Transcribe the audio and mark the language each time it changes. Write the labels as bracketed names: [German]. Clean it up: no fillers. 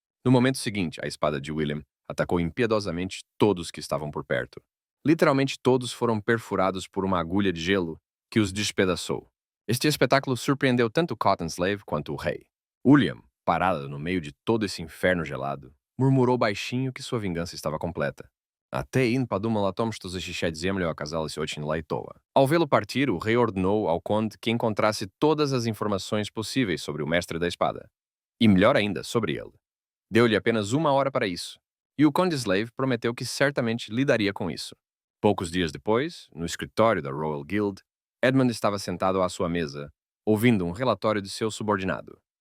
[Portuguese] No momento seguinte, a espada de William atacou impiedosamente todos que estavam por perto. Literalmente todos foram perfurados por uma agulha de gelo que os despedaçou. Este espetáculo surpreendeu tanto Cotton-Slave quanto o rei. William, parado no meio de todo esse inferno gelado, murmurou baixinho que sua vingança estava completa. [Russian] Até in подумал о том, что защищать землю оказалось очень лайтово. [Portuguese] Ao vê-lo partir, o rei ordenou ao conde que encontrasse todas as informações possíveis sobre o mestre da espada. E melhor ainda, sobre ele. Deu-lhe apenas 1 hora para isso, e o Conde Slave prometeu que certamente lidaria com isso. Poucos dias depois, no escritório da Royal Guild, Edmund estava sentado à sua mesa, ouvindo um relatório de seu subordinado.